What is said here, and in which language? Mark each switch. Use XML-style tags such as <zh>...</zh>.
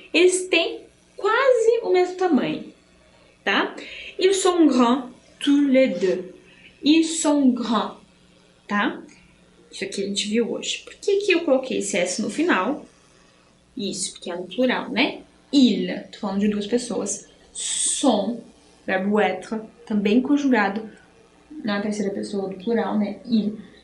<pt>Eles têm quase o mesmo tamanho, tá?</pt> <fr>Ils sont grands tous les deux. Ils sont grands, tá?</fr> <pt>Isso aqui a gente viu hoje. Por que eu coloquei esse S no final? Isso, porque é no plural, né? Il, tô falando de duas pessoas. Sont, verbo être, também conjugado na terceira pessoa do plural, né? Il.</pt>